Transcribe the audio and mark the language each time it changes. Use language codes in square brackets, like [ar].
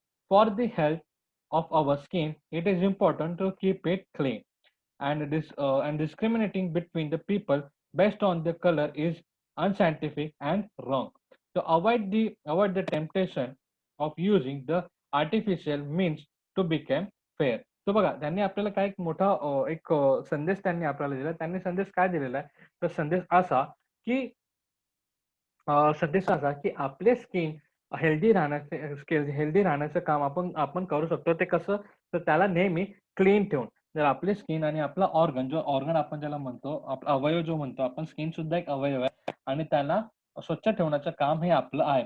[en] For the health of our skin, it is important to keep it clean. And discriminating between the people based on the color is unscientific and wrong. So avoid the temptation of using the artificial means to become fair. [mr] तो बघा त्यांनी आपल्याला काय एक मोठा संदेश त्यांनी आपल्याला दिला. त्यांनी संदेश काय दिलेला आहे? तर संदेश असा की आपले स्किन हेल्दी राहण्याचं काम आपण करू शकतो. ते कसं? तर त्याला नेहमी क्लीन ठेवून. जर आपली स्किन आणि आपला ऑर्गन आपण ज्याला म्हणतो, आपला अवयव जो म्हणतो आपण, स्किन सुद्धा एक अवयव आहे आणि त्याला स्वच्छ ठेवण्याचं काम हे आपलं आहे.